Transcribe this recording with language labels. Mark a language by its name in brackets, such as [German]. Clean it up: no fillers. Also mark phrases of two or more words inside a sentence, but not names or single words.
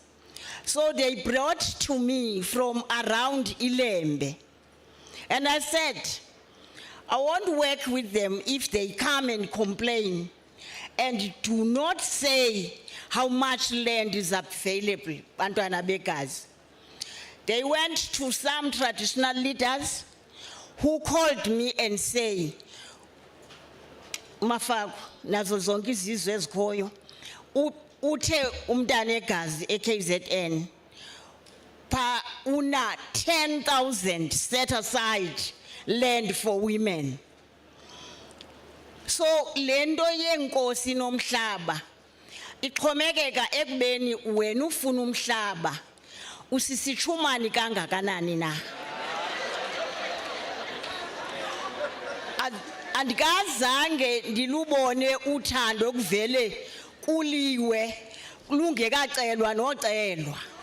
[English] So they brought to me from around Ilembe. And I said, I won't work with them if they come and complain and do not say how much land is available. [Xhosa] Bantwana begazi. [English] They went to some traditional leaders who called me and say, [Xhosa] Mafaku, nazo zonke izizwe ezikhoyo, uthe umntana egazi eKZN, [English] pa una 10,000 set aside land for women. [Xhosa] So lendo yenkosi nomhlaba iqhomekeka ekubeni wena ufuna umhlaba usisichumani kangakanani na. Andikazange ndilubone uthando kuvele kuliwe lungekacelwa nocelwa.